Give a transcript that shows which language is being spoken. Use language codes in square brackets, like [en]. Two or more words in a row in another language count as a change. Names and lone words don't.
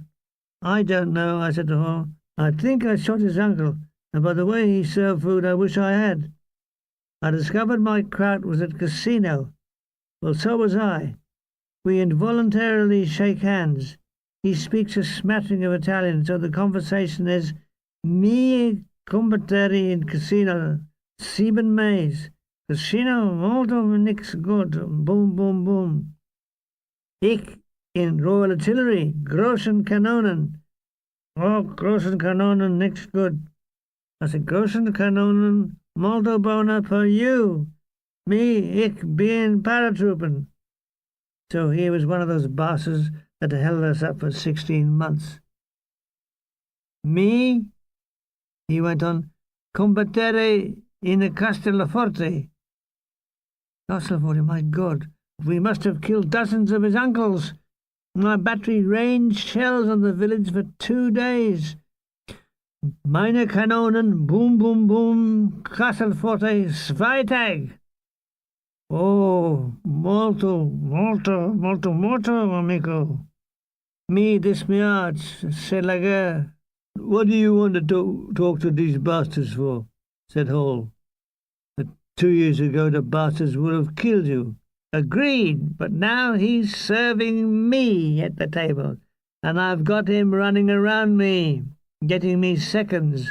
[en] I don't know, I said to Hall. I think I shot his uncle, and by the way he served food, I wish I had. I discovered my Kraut was at casino. Well, so was I. We involuntarily shake hands. He speaks a smattering of Italian, so the conversation is [it] mi combattere in casino, 7 Mays. Casino molto nix good. Boom, boom, boom. [de] Ich in Royal Artillery, großen Kanonen. Oh, großen Kanonen nix good. [en] I said, [de] großen Kanonen [it] molto bona per you. [en] Me, [de] ich bin paratroopen. [en] So he was one of those bosses that held us up for 16 months. Me, he went on. [it] Combattere in a Castelforte. [en] Castelforte, my God. We must have killed dozens of his uncles. My battery rained shells on the village for 2 days. [de] Meine Kanonen, boom, boom, boom, Castelforte, Zweitag. [it] Oh, molto, molto, molto, molto, amico. Me dispiace, [fr] c'est la guerre. [en] What do you want to talk to these bastards for? Said Hall. 2 years ago, the bastards would have killed you. Agreed, but now he's serving me at the table, and I've got him running around me, getting me seconds.